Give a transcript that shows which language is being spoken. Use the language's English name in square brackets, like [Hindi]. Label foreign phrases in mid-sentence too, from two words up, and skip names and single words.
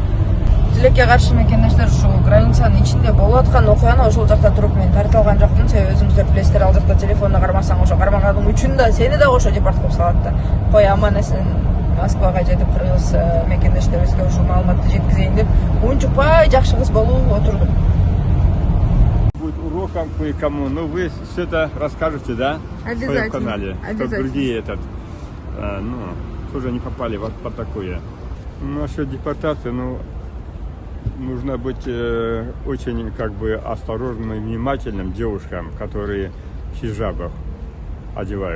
[Kyrgyz] Тилекке каршы мекендештер ушул границанын ичинде болуп аткан окуяны ошол жакта туруп мен тарта алган жокмун. Себеби өзүңүздөр билесиздер, ал жакта телефонду кармасаң ошо кармаганыңдын үчүн да сени да кошо депорт кылып салат да. Кой аман эсен Москвага жетип кыргыз мекендештерибизге ушул маалыматты жеткизейин деп унчукпай жакшы кыз болуп отурдум. [Russian] Будет уроком кое-кому, но вы все это расскажете, да? В своем канале, чтобы другие тоже не попали вот по такое. Насчет депортации, нужно быть очень осторожным и внимательным девушкам, которые в хиджабах одевают.